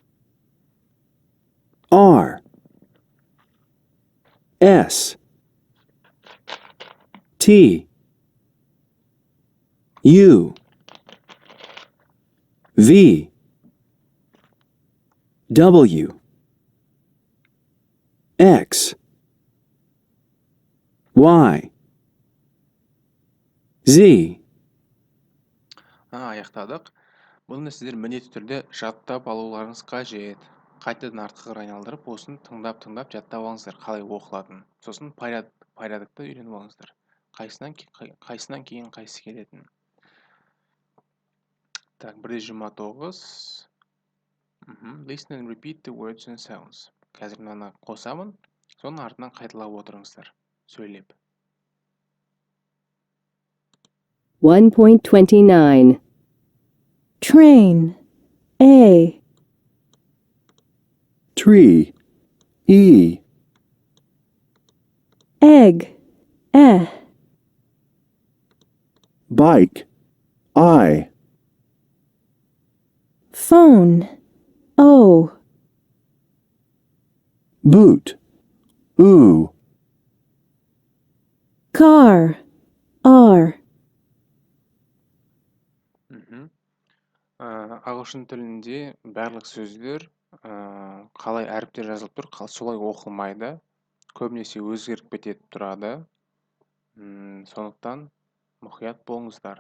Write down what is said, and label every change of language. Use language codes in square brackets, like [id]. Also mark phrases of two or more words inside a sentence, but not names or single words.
[en] R, S, T, U, V, W, X, Y, Z. [kk] Аяқтадық. Бұны сіздер міндетті түрде жаттап алуларыңыз қажет. Қайтадан артқа қарай айналдырып, осыны тыңдап жаттап алыңыздар, қалай оқылатынын. Сосын порядокты үйреніп алыңыздар. Қайсынан кейін қайсысы келетін. Так, 1-29. [en] Listen and repeat the words and sounds. [kk] Қазір мынаны қосамын, соның артынан қайталап отырыңыздар, сөйлеп. 1.29. [en] Train. A. Tree. E. Egg. E. Bike. I. Phone. O. Boot. oo, car, R. Мгм. [kk] Ағылшын тілінде барлық сөздер қалай әріптер жазылып тұр, солай оқылмайды. Көбінесе өзгеріп кетіп тұрады. Сондықтан мұқият болыңыздар.